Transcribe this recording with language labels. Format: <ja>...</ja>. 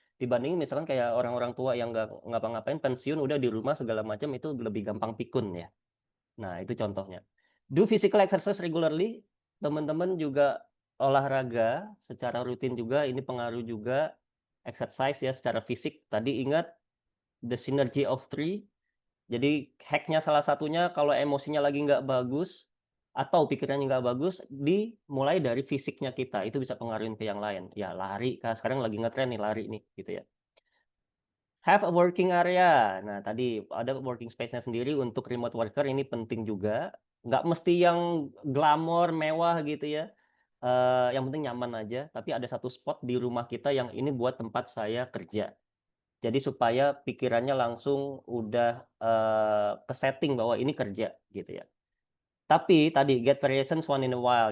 <id>Dibandingin misalkan kayak orang-orang tua yang nggak ngapa-ngapain, pensiun udah di rumah segala macam, itu lebih gampang pikun ya. Nah, itu contohnya.</id> <en>Do physical exercise regularly,</en> <id>teman-teman juga olahraga secara rutin juga, ini pengaruh juga exercise ya secara fisik. Tadi ingat</id> <en>the synergy of three.</en> <id>Jadi hack-nya salah satunya kalau emosinya lagi nggak bagus atau pikirannya nggak bagus, dimulai dari fisiknya kita, itu bisa pengaruhin ke yang lain. Ya lari, Kak, sekarang lagi ngetren nih lari nih, gitu ya.</id> <en>Have a working area.</en> <id>Nah, tadi ada working space-nya sendiri untuk remote worker, ini penting juga. Nggak mesti yang glamor, mewah gitu ya. Yang penting nyaman aja. Tapi ada satu spot di rumah kita yang ini buat tempat saya kerja. Jadi supaya pikirannya langsung udah, ke-setting bahwa ini kerja gitu ya. Tapi tadi</id> <en>get variations one in a while.</en>